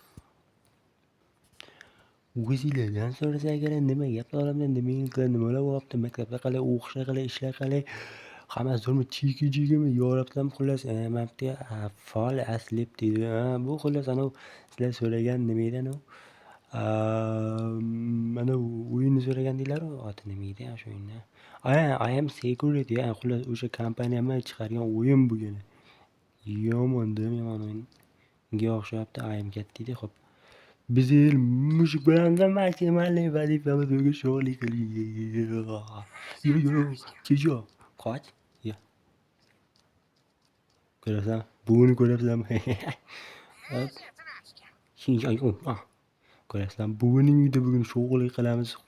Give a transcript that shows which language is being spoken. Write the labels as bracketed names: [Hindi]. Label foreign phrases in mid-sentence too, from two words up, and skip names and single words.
[Uzbek] O'zinglardan so'rasa agar nima gaplar olamda, nimalar bo'lyapti, maktabda qalay, o'qishlar qalay, ishlar qalay, hammasi zo'rmi, chiki-chikimi, yorabsan xullas, mapga [English] fall asleep [Uzbek] deydi. Bu xullas anavi sizlar so'ragan nima edi anavi? Mana o'yinni so'ragandinglar-ku, oti nima edi o'sha o'yinni? [English] I am security, [Uzbek] xullas o'sha kompaniyami chiqargan o'yin bugun. Yomon o'yinga o'xshabdi, [English] I am cat [Uzbek] deydi. Xo'p. Biz mushuk bilan maksimalniy vazifamiz bugun shog'lik qildik. Yo, Kejo, qoch. Yo. Ko'rasan, buvini ko'rabsanmi? Ko'rasan, buvining uyida bugun shog'lik qilamiz.